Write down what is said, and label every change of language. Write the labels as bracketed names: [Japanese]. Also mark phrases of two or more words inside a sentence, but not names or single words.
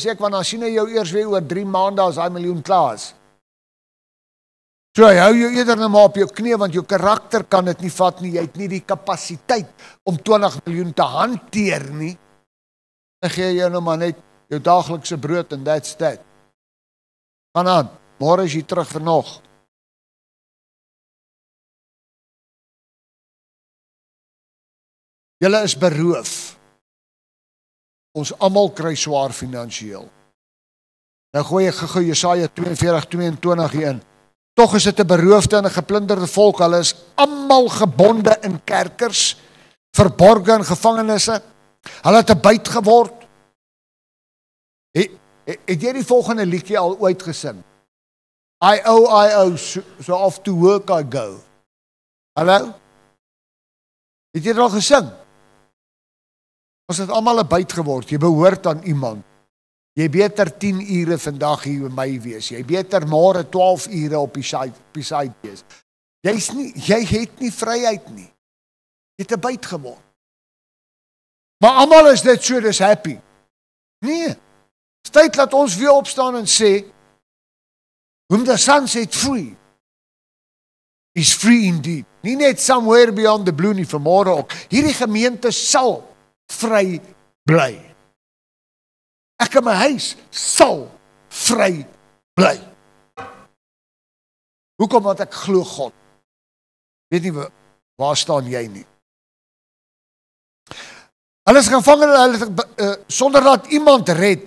[Afrikaans] Sê ek, want dan sien hy jou eers weer oor 3 maande as daai miljoen klaar is. So, hy hou jou eerder nou maar op jou knie, want jou karakter kan dit nie vat nie, jy het nie die kapasiteit om 20 miljoen te hanteer nie. Dan gee jy nou maar net jou daaglikse brood en [English] that's that. [Afrikaans] Gaan aan, môre is jy terug vir nog. Julle is beroof. Ons almal kry swaar finansiëel. Nou gooi ek gou Jesaja 42:22 hierin. Tog is dit 'n beroofde en 'n geplunderde volk. Hulle is almal gebonde in kerkers, verborge in gevangenisse. Hulle het 'n byt geword. Het jy die volgende liedjie al ooit gesing? [English] I owe, so off to work I go. [Afrikaans] Hallo? Het jy dit al gesing? Ons het almal 'n byt geword. Jy behoort aan iemand. Jy beter 10 ure vandag hier by my wees. Jy beter môre 12 ure op die site wees. Jy het nie vryheid nie. Jy het 'n byt geword. Maar almal is dit so, dis happy. Nee. Dis tyd dat ons weer opstaan en sê, [English] whom the Son set free is free indeed. [Afrikaans] Nie net [English] somewhere beyond the blue [Afrikaans] nie, vanmôre ook. Hierdie gemeente sal vry bly. Ek in my huis sal vry bly. Hoekom? Want ek glo God. Weet nie, waar staan jy nie? Hulle is gevang sonder dat iemand red.